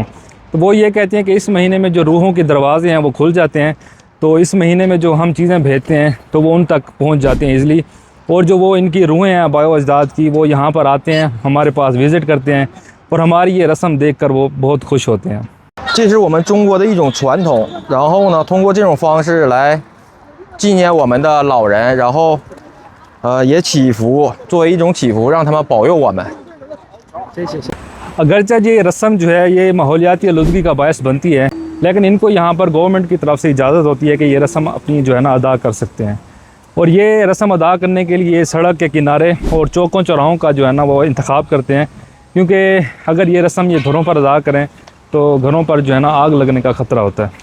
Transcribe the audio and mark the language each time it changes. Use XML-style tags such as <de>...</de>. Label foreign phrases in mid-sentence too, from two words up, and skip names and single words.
<ur>تو وہ یہ کہتے ہیں کہ اس مہینے میں جو روحوں کے دروازے ہیں وہ کھل جاتے ہیں. تو اس مہینے میں جو ہم چیزیں بھیجتے ہیں تو وہ ان تک پہنچ جاتی ہیں ایزیلی. اور جو وہ ان کی روحیں ہیں آباؤ اجداد کی، وہ یہاں پر آتے ہیں، ہمارے پاس وزٹ کرتے ہیں اور ہماری یہ رسم دیکھ کر وہ بہت خوش ہوتے ہیں.</ur> <zh>这是我们中国的一种传统，然后呢，通过这种方式来纪念我们的老人，然后也祈福，作为一种祈福，让他们保佑我们。</zh> <ur>谢谢。 اگرچہ یہ رسم جو ہے یہ ماحولیاتی آلودگی کا باعث بنتی ہے، لیکن ان کو یہاں پر گورنمنٹ کی طرف سے اجازت ہوتی ہے کہ یہ رسم اپنی جو ہے نا ادا کر سکتے ہیں. اور یہ رسم ادا کرنے کے لیے سڑک کے کنارے اور چوکوں چوراہوں کا جو ہے نا وہ انتخاب کرتے ہیں، کیونکہ اگر یہ رسم یہ گھروں پر ادا کریں تو گھروں پر جو ہے نا آگ لگنے کا خطرہ ہوتا ہے.</ur>